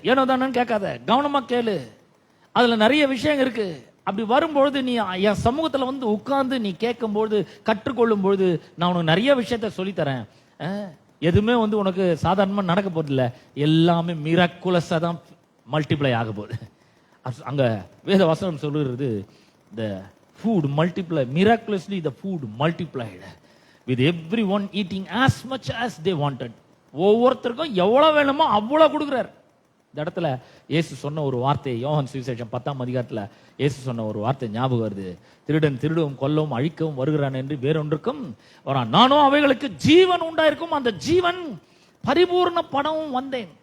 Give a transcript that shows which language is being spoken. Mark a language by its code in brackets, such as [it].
[ta] ஏனோ தானு கேட்காத, கவனமா கேளு. அதுல நிறைய விஷயம் இருக்கு. அப்படி வரும்பொழுது நீ என் சமூகத்துல வந்து உட்கார்ந்து நீ கேட்கும் பொழுது, கற்றுக்கொள்ளும் பொழுது நான் உனக்கு நிறைய விஷயத்த சொல்லித்தரேன். எதுவுமே வந்து உனக்கு சாதாரணமா நடக்க போறது இல்ல, எல்லாமே மிராக்குலஸா தான் மல்டிப்ளை ஆக போகுது. அங்க வேத வசனம் சொல்லுறது, [en] the food multiply miraculously, the food multiplied with everyone eating as much as they wanted. [ta] ஒவ்வொருத்தருக்கும் எவ்வளவு வேணுமோ அவ்வளவு கொடுக்குறாரு. இந்த இடத்துல இயேசு சொன்ன ஒரு வார்த்தை, யோவான் சுவிசேஷம் 10ஆம் அதிகாரத்துல இயேசு சொன்ன ஒரு வார்த்தை ஞாபகம் வருது. திருடன் திருடவும் கொல்லவும் அழிக்கவும் வருகிறான் என்று வேறொன்றுக்கும் வரான், நானும் அவைகளுக்கு ஜீவன் உண்டாயிருக்கும், அந்த ஜீவன் பரிபூர்ண படமும் வந்தேன்.